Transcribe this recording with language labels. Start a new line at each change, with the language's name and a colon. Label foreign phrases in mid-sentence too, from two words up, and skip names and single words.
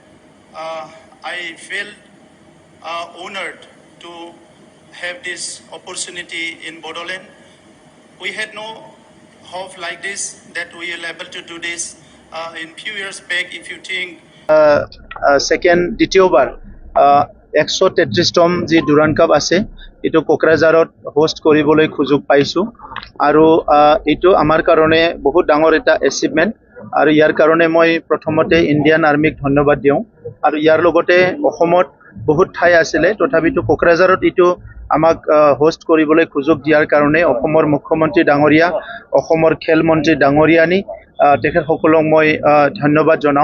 English: I felt honored to have this opportunity in Bodoland. We had no hope like this that we will able to do this in few years back. If you think
Assamese: ছেকেণ্ড দ্বিতীয়বাৰ 133তম জী ডুৰাণ্ড কাপ আছে এটো কোকৰাঝাৰত হোষ্ট কৰিবলৈ সুযোগ পাইছো আৰু এটো আমাৰ কাৰণে বহুত ডাঙৰ এটা এচিভমেন্ট আৰু ইয়াৰ কাৰণে মই প্ৰথমতে ইণ্ডিয়ান আৰ্মিক ধন্যবাদ দিওঁ আৰু ইয়াৰ লগতে অসমত বহুত ঠাই আছিল তথাপিতো কোকৰাঝাৰত এটো আমাক হোষ্ট কৰিবলৈ সুযোগ দিয়াৰ কাৰণে অসমৰ মুখ্যমন্ত্ৰী ডাঙৰীয়া অসমৰ খেল মন্ত্ৰী ডাঙৰীয়ানি তেখেতসকলক মই ধন্যবাদ জনাওঁ।